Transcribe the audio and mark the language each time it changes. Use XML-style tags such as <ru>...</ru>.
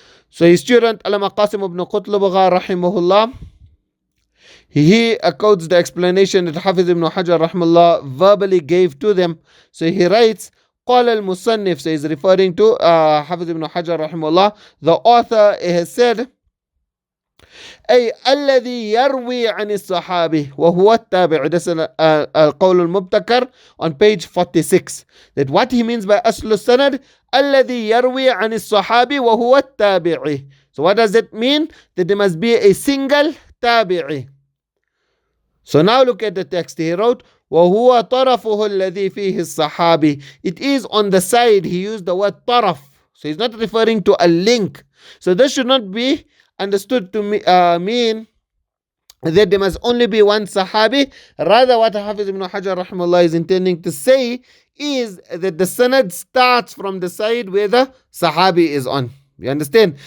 <en>So his student Allama Qasim ibn Qutlubagha rahimahullah, he quotes the explanation that Hafiz ibn Hajar rahimahullah verbally gave to them. So he writes,</en> <ar>قال المصنف,</ar> <en>so he's referring to Hafiz ibn Hajar rahimahullah, the author has said,</en> <ar>أي الذي يروي عن الصحابي وهو التابع.</ar> <en>This is القول المبتكر on page 46. That what he means by</en> <ar>أصل السند الذي يروي عن الصحابي وهو التابع.</ar> <en>So what does it mean? That there must be a single tabi'i. So now look at the text. He wrote</en> <ar>وهو طرفه الذي فيه الصحابي.</ar> <en>It is on the side. He used the word طرف. So he's not referring to a link. So this should not be understood to mean that there must only be one Sahabi. Rather, what Hafiz ibn Hajar rahimahullah is intending to say is that the sanad starts from the side where the Sahabi is on. You understand?</en>